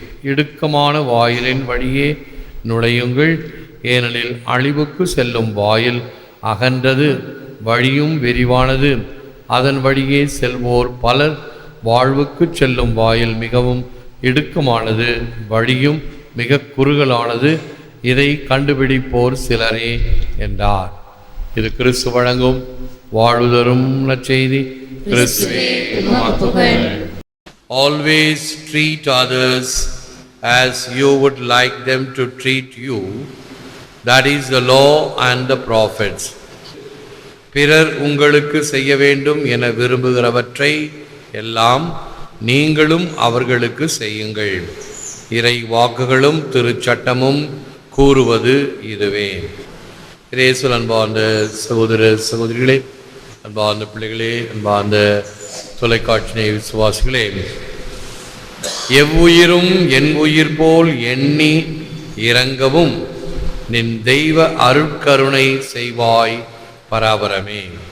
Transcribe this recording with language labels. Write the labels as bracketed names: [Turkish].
[Tamil] இடுக்கமான வாயிலின் வழியே நுழையுங்கள், ஏனெனில் அழிவுக்கு செல்லும் வாயில் அகன்றது, வழியும் விரிவானது, அதன் வழியே செல்வோர் பலர். வாழ்வுக்கு செல்லும் வாயில் மிகவும் இடுக்கமானது, வழியும் மிக குறுகலானது, இதை கண்டுபிடிப்போர் சிலரே என்றார். இது கிறிஸ்து வழங்கும் வாழ்வு தரும் நற்செய்தி. கிறிஸ்துவே உமக்கு புகழ். [English] Always treat others as you would like them to treat you. That is the law and the prophets. [Tamil] பிறர் உங்களுக்கு செய்ய வேண்டும் என விரும்புகிறவற்றை எல்லாம் நீங்களும் அவர்களுக்கு செய்யுங்கள். இறை வாக்குகளும் திருச்சட்டமும் கூறுவது இதுவே. இயேசுவில் அன்பார்ந்த சகோதர சகோதரிகளே, அன்பார்ந்த பிள்ளைகளே, அன்பார்ந்த தொலைக்காட்சி விசுவாசிகளே, எவ்வுயிரும் என் உயிர் போல் எண்ணி இரங்கவும் நின் தெய்வ அருட்கருணை செய்வாய் பராபரமே.